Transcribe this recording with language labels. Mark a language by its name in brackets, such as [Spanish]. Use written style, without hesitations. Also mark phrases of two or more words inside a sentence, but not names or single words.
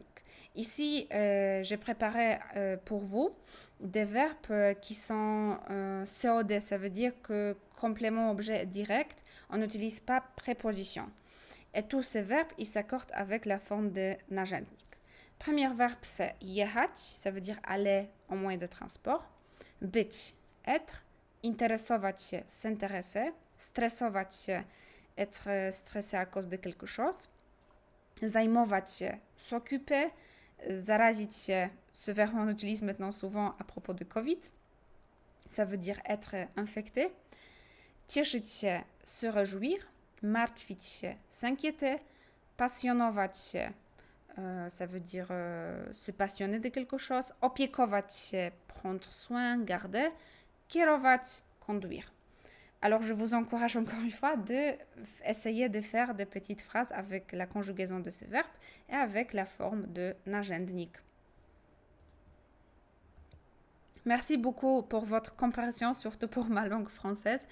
[French] Ici, j'ai préparé pour vous des verbes qui sont COD, ça veut dire que complément objet direct, on n'utilise pas préposition. Et tous ces verbes, ils s'accordent avec la forme de nagendnik. Premier verbe, c'est jechać, ça veut dire aller en moyen de transport. Być, être. [Polish] Interesować się, [French] s'intéresser. [Polish] Stresować się, [French] être stressé à cause de quelque chose. [Polish] Zajmować się, [French] s'occuper. [Polish] Zarazić się, [French] ce verbe on utilise maintenant souvent à propos de Covid. Ça veut dire être infecté. [Polish] Cieszyć się, [French] se réjouir. [Polish] Martwić się, [French] s'inquiéter. [Polish] Pasjonować się, [French] ça veut dire se passionner de quelque chose. [Polish] Opiekować się, [French] prendre soin, garder. Kierować, conduire. Alors, je vous encourage encore une fois d'essayer de faire des petites phrases avec la conjugaison de ce verbe et avec la forme de nagendnik. Merci beaucoup pour votre compréhension, surtout pour ma langue française.